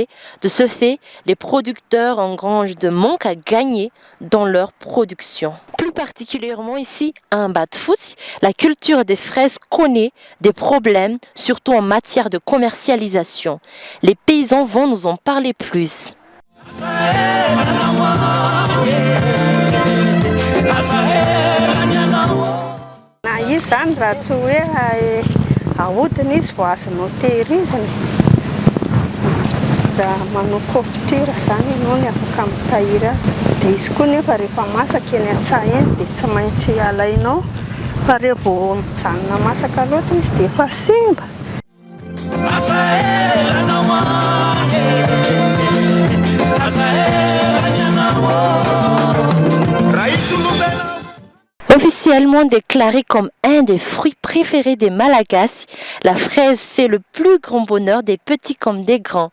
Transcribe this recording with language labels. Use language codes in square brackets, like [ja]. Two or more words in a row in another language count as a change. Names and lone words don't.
[fr] De ce fait, les producteurs engrangent de manque à gagner dans leur production. Plus particulièrement ici, à Ambatofotsy, la culture des fraises connaît des problèmes, surtout en matière de commercialisation. Les paysans vont nous en parler plus. [mg] Izy zany raha tsy hoe ahodina izy vao azonao tehirizina da manao confiture zany ianao ny afaka mitahiry azy dia izy koa nefa rehefa masaka eny an-tsaha eny dia tsy maintsy alainao fa rehefa vao mijanona masaka loatra izy dia efa simba. [fr] Officiellement déclarée comme un des fruits préférés des Malagasy, la fraise fait le plus grand bonheur des petits comme des grands.